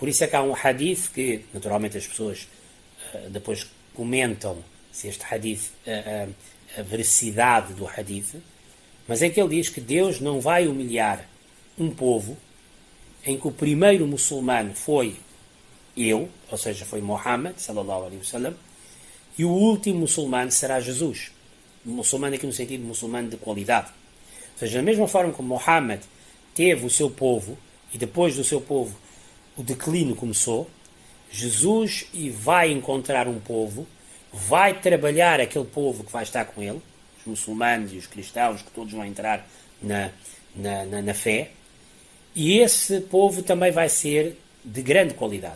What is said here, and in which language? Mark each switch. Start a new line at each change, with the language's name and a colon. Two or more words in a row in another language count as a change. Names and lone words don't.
Portuguese: Por isso é que há um hadith que, naturalmente, as pessoas depois comentam se este hadith, a veracidade do hadith, mas é que ele diz que Deus não vai humilhar um povo em que o primeiro muçulmano foi eu, ou seja, foi Muhammad,
Arabic: صلى الله عليه وسلم,
Portuguese: e o último muçulmano será Jesus. Muçulmano aqui no sentido de muçulmano de qualidade. Ou seja, da mesma forma que Muhammad teve o seu povo, e depois do seu povo o declínio começou, Jesus vai encontrar um povo, vai trabalhar aquele povo que vai estar com ele, os muçulmanos e os cristãos, que todos vão entrar na fé, e esse povo também vai ser de grande qualidade.